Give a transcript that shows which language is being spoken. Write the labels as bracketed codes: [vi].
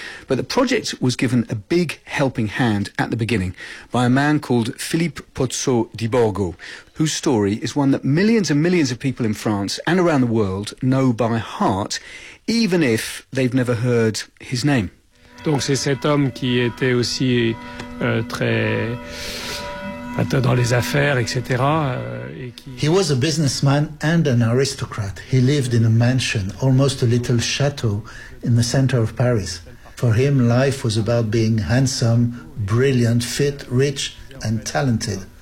[en] But the project was given a big helping hand at the beginning by a man called Philippe Pozzo di Borgo, whose story is one that millions and millions of people in France and around the world know by heart, even if they've never heard his name. [fr] Donc c'est cet homme qui était aussi très... dans les affaires, etc. [en] He was a businessman and an aristocrat. He lived in a mansion, almost a little chateau, in the center of Paris. For him, life was about being handsome, brilliant, fit, rich, and talented.